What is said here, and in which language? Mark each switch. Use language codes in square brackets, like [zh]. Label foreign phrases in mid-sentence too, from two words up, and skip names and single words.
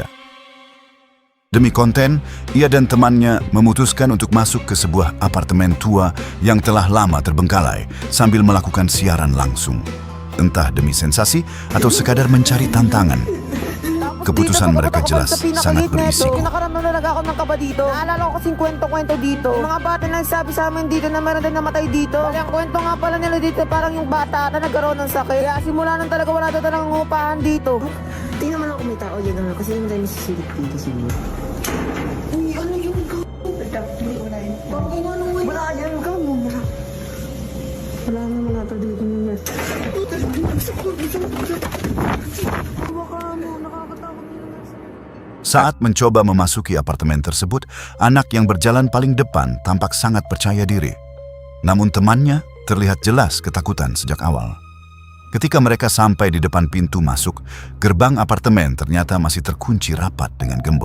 [id] Demi konten, ia dan temannya memutuskan untuk masuk ke sebuah apartemen tua yang telah lama terbengkalai sambil melakukan siaran langsung. Entah demi sensasi atau sekadar mencari tantangan. Keputusan mereka jelas sangat berisiko. [tl] Kinakaramdam na ako ng kaba dito. Naalala ko kasing kwento-kwento dito. Yung mga bata na nagsabi sa amin dito na meron din namatay dito. Bali, ang kwento nga pala nila dito, parang yung bata na nagkaroon ng sakit. Kaya simula nang talaga wala daw talagang upahan dito. Tingnan mo lang kung may tao dyan naman kasi hindi tayo masisilip dito siguro. Uy, ano yun ka? Wala yun. Wala yan ka muna. Wala naman nato dito naman. [id] Saat mencoba memasuki apartemen tersebut, anak yang berjalan paling depan tampak sangat percaya diri. Namun temannya terlihat jelas ketakutan sejak awal. Ketika mereka sampai di depan pintu masuk, gerbang apartemen ternyata masih terkunci rapat dengan gembok.